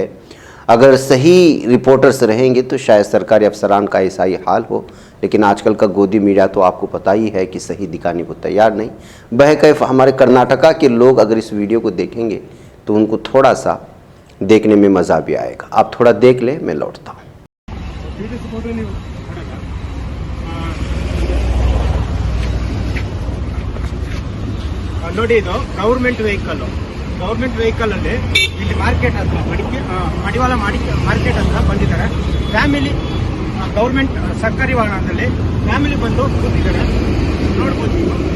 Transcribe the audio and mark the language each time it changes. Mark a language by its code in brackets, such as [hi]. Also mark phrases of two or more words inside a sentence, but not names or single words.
[ur] اگر صحیح رپورٹرز رہیں گے تو شاید سرکاری افسران کا ایسا ہی حال ہو، لیکن آج کل کا گودی میڈیا تو آپ کو پتہ ہی ہے کہ صحیح دکھانے کو تیار نہیں۔ بہرکیف ہمارے کرناٹکا کے لوگ اگر اس ویڈیو کو دیکھیں گے تو ان کو تھوڑا سا دیکھنے میں مزہ بھی آئے گا۔ آپ تھوڑا دیکھ لیں، میں لوٹتا ہوں۔ [kn] ನೋಡಿ, ಇದು [en] government vehicle [kn] ಅಲ್ಲಿ ಇಲ್ಲಿ ಮಾರ್ಕೆಟ್ ಹತ್ರ ಮಡಿವಾಳ ಮಾರ್ಕೆಟ್ ಹತ್ರ ಬಂದಿದ್ದಾರೆ ಫ್ಯಾಮಿಲಿ, ಗೌರ್ಮೆಂಟ್ ಸರ್ಕಾರಿ ವಾಹನದಲ್ಲಿ ಫ್ಯಾಮಿಲಿ ಬಂದು ಕೂತಿದ್ದಾರೆ, ನೋಡ್ಬೋದು ನೀವು।